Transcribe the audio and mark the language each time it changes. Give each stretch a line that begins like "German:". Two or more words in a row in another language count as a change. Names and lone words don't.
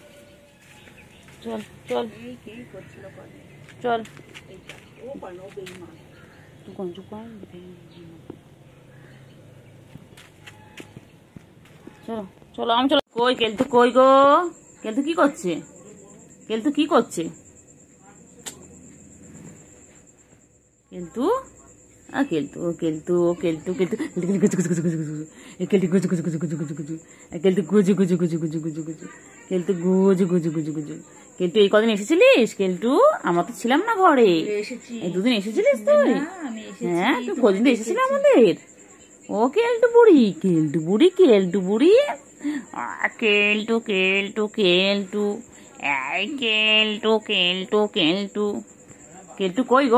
Bangla: চল চল চল, চলো চলো, আমি চলো। কই কেলটু, কই গো? কেলটু কি করছে? কেলটু কি করছে? কেলটু, কেলটু কেলটু কেলটু কেলটু কেলটু গুজু গুজু গুজু গুজু, কেলটু গুজু গুজু গুজু গুজু গুজু গুজু, কেলটু গুজু গুজু গুজু গুজু গুজু গুজু, কেলটু গুজু গুজু গুজু গুজু। কেলটু এই কদিন এসেছিলিস? কেলটু আমরা তো ছিলাম না ঘরে, এই দুদিন এসেছিলিস তুই? হ্যাঁ তুই কদিন এসেছিলি আমাদের? ও কেলটু বুড়ি, কেলটু বুড়ি, কেলটু বুড়ি, কেলটু কেলটু কেলটু, এই কেলটু কেলটু কেলটু, কেলটু কই গো?